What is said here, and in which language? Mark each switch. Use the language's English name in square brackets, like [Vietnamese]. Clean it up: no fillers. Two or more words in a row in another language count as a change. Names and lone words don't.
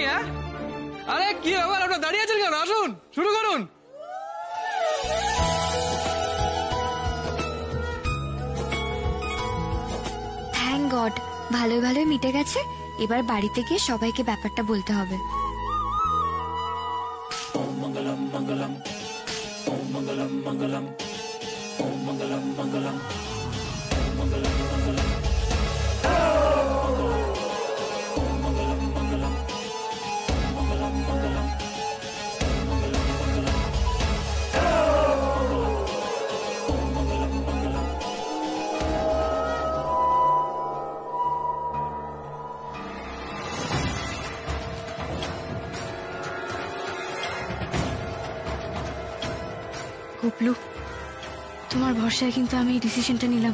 [Bangla] হ্যাঁ, আরে কি আবার আপনারা দাঁড়িয়ে আছেন কেন? আসুন, শুরু করুন। [English] thank god, [Bangla] ভালোই ভালোই মিটে গেছে। এবার বাড়িতে গিয়ে সবাইকে ব্যাপারটা বলতে হবে। [Sanskrit] ওম মঙ্গলম মঙ্গলম, ওম মঙ্গলম মঙ্গলম, ওম মঙ্গলম মঙ্গলম, ওম মঙ্গলম মঙ্গলম, ওম মঙ্গলম মঙ্গলম, ওম মঙ্গলম মঙ্গলম, ওম মঙ্গলম মঙ্গলম, ওম মঙ্গলম মঙ্গলম। [Bangla] গুবলু, তোমার ভরসায় কিন্তু আমি এই ডিসিশনটা নিলাম।